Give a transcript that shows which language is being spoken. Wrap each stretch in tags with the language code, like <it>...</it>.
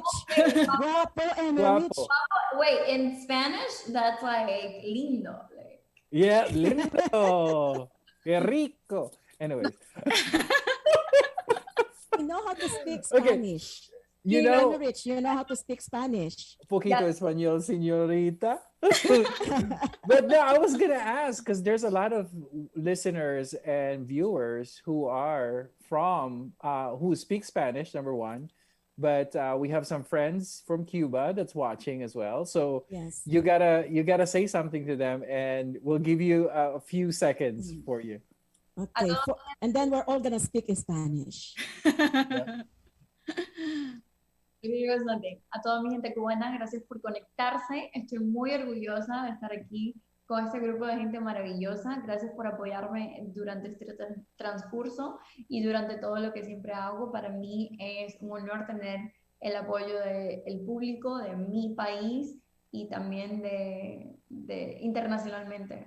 <en>Rich. Guapo and rich.</en> <es>Guapo.</es> <en>Wait, in Spanish, that's like lindo. Like.</en> <es>Yeah, lindo. Que rico. Anyways.</es> <en>You know how to speak Okay. Spanish. You You're know, rich. You know how to speak Spanish.</en> <es>poquito español, señorita.</es> <en>But no, I was gonna ask because there's a lot of listeners and viewers who are from who speak Spanish, number one, but we have some friends from Cuba that's watching as well. So Yes. you gotta say something to them, and we'll give you a few seconds for you. Okay. And then we're all gonna speak in Spanish.</en> <es>A toda mi gente cubana, gracias por conectarse. Estoy muy orgullosa de estar aquí con este grupo de gente maravillosa. Gracias por apoyarme durante este transcurso y durante todo lo que siempre hago. Para mí es un honor tener el apoyo del público de mi país y también de internacionalmente.</es>